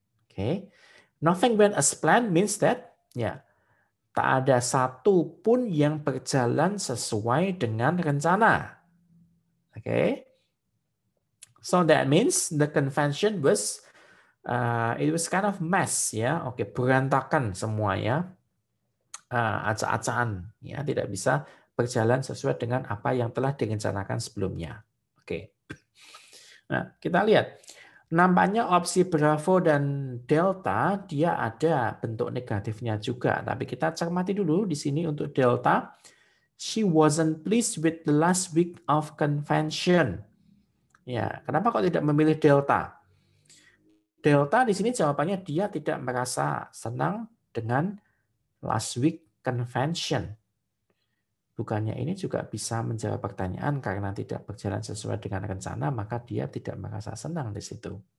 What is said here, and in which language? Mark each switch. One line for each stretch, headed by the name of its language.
Indonesian: Okay.
English: Nothing went as planned means that,
Indonesian: tak ada satu pun yang berjalan sesuai dengan rencana. Okay.
English: So that means the convention was it was kind of mess ya.
Indonesian: Oke, berantakan semua ya. Acak-acakan ya, tidak bisa berjalan sesuai dengan apa yang telah direncanakan sebelumnya. Oke. Nah, kita lihat. Nampaknya opsi Bravo dan Delta dia ada bentuk negatifnya juga, tapi kita cermati dulu di sini untuk Delta.
English: She wasn't pleased with the last week of convention.
Indonesian: Ya, kenapa kok tidak memilih Delta? Delta di sini jawabannya dia tidak merasa senang dengan
English: last week convention.
Indonesian: Bukannya ini juga bisa menjawab pertanyaan karena tidak berjalan sesuai dengan rencana, maka dia tidak merasa senang di situ.